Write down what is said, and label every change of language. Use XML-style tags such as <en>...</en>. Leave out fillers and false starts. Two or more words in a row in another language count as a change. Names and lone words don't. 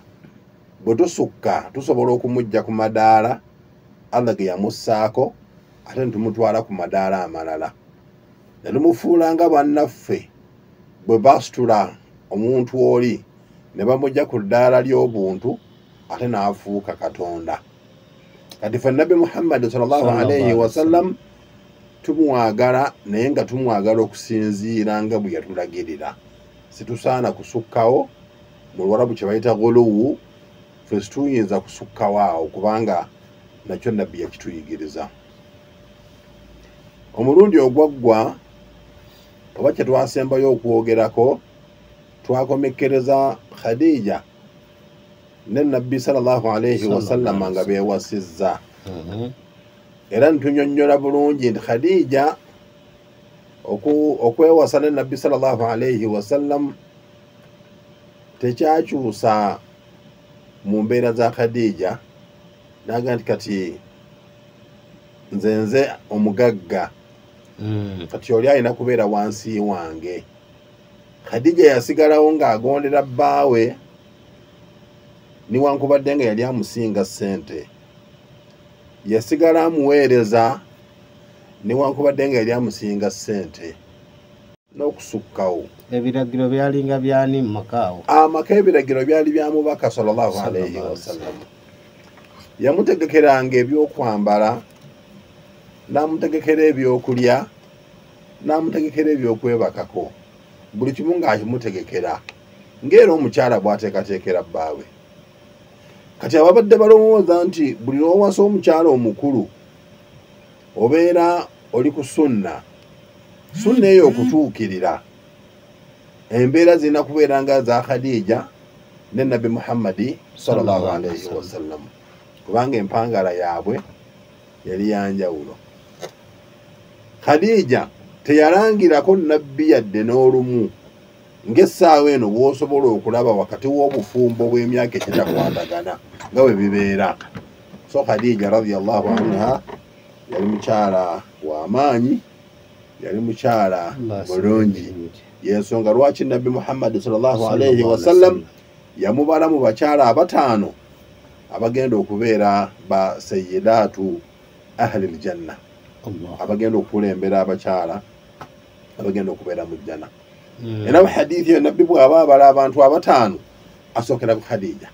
<lg>Bwe tusukka tusobola okumujja ku madaala Allah ge yamussaako ate ne tumutwala ku madaala amalala ne tumufuula nga bannaffe bwe basitula omuntu oli ne bamujja ku ddaala ly'obuntu ate n'afuuka Katonda. kati fe nabbi Muhammad</lg> <ar>صلى الله عليه وسلم</ar> <lg>tumwagala naye nga tumwagala okusinziira nga bwe yatulagirira situsaana kusukkawo mu Luwarabu kye bayita guluwu fe situyinza kusukkawo awo kubanga nakyo nabbi yakituyigiriza omulundi ogwaggwa oba kye twasembayo okwogerako twakomekkereza Khadija ne nabbi</lg> <ar>صلى الله عليه وسلم</ar> <lg>nga beewasizza era ntunyonnyola bulungi nti Khadija okwewasa ne nabbi</lg> <ar>صلى الله عليه وسلم</ar> <lg>tekyakyusa mu mbeera za Khadija naga nti kati nze omugagga kati oli alina kubeera wansi wange. Khadija yasigalawo ng'agondera bbaawe niwankubadde nga yali amusinga ssente, yasigala amuweereza niwankubadde nga yali amusinga ssente n'okusukkawo. Ebiragiro byalinga byani mu makaawo? Amaka ebiragiro byali bya mubaka</lg> <ar>صلى الله عليه وسلم.</ar> <lg>Yamutegekeranga ebyokwambala, n'amutegekera ebyokulya, n'amutegekera ebyokwebakako, buli kimu ng'akimutegekera ng'era omukyala bw'ateekateekera bbaawe. Kati ababadde balowooza nti buli lw'owasa omukyala omukulu obeera oli ku sunna eyo okutuukirira, embeera zirina kubeera nga za Khadija ne nabbi Muhammadi</lg> <ar>صلى الله عليه وسلم,</ar> <lg>kubanga empangala yaabwe yali yanjawulo. Khadija teyalangirako nabbi yadde n'olumu ng'essaawa eno bw'osobola okulaba wakati w'obufumbo bw'emyaka ekitakwatagana nga bwe bibeera. So Khadija</lg> <ar>رضي الله عنها</ar> <lg>yali mukyala w'amaanyi, yali mukyala mulungi, yensonga lwaki nabbi Muhammad</lg> <ar>صلى الله عليه وسلم</ar> <lg>yamubala mu bakyala abataano abagenda okubeera ba</lg> <ar>سيدات أهل الجنة,</ar> <lg>abagenda okukulembera abakyala abagenda okubeera mu jjana. Era mu hadithi yo nabbi bw'aba abala abantu abataano asookera ku Khadija.</lg>